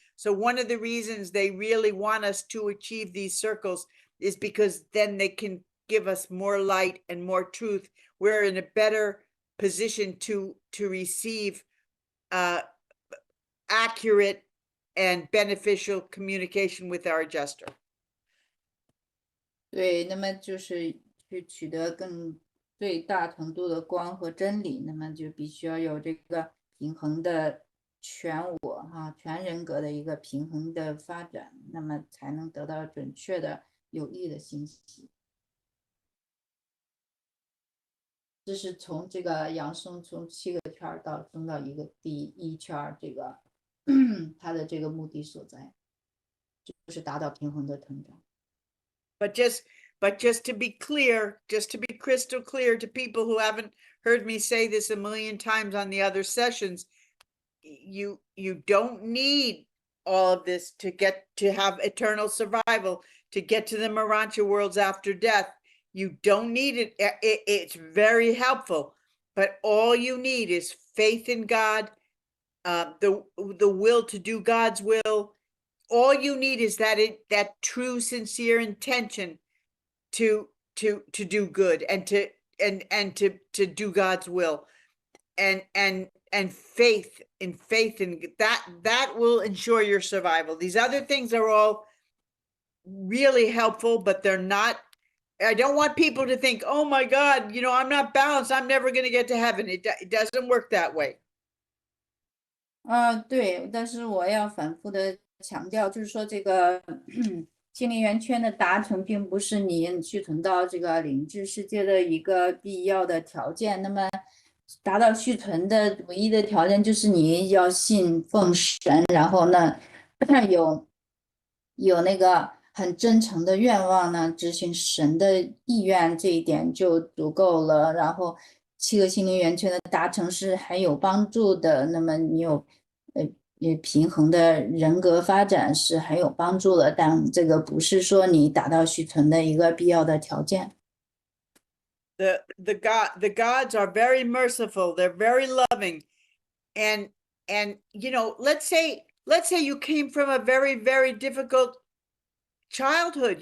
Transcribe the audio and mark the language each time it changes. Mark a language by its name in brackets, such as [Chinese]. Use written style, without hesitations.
[English] So one of the reasons they really want us to achieve these circles is because then they can give us more light and more truth. We're in a better position to receive accurate and beneficial communication with our adjuster. [Chinese] 对，那么就是去取得最大程度的光和真理，那么就必须要有这个平衡的全我全人格的一个平衡的发展，那么才能得到准确的有益的信息。这是从这个扬升从7个圈到升到一个第1圈，这个它的这个目的所在，就是达到平衡的成长。 [English] But just to be clear, just to be crystal clear to people who haven't heard me say this a million times on the other sessions, you don't need all of this to have eternal survival, to get to the Marancha worlds after death. You don't need it. It's very helpful, but all you need is faith in God, the will to do God's will. All you need is that true, sincere intention to do good and to do God's will, and faith in that will ensure your survival. These other things are all really helpful, but they're not. I don't want people to think, oh my God, I'm not balanced, I'm never going to get to heaven. It doesn't work that way. [Chinese] 对，但是我要反复的强调，就是说这个心灵圆圈的达成，并不是你去存到这个灵智世界的一个必要的条件。那么达到续存的唯一的条件，就是你要信奉神，然后呢有那个很真诚的愿望呢，执行神的意愿，这一点就足够了。然后7个心灵圆圈的达成是很有帮助的，那么你有平衡的人格发展是很有帮助的，但这个不是说你达到续存的一个必要的条件。 [English] The gods are very merciful, they're very loving, and let's say you came from a very, very difficult childhood.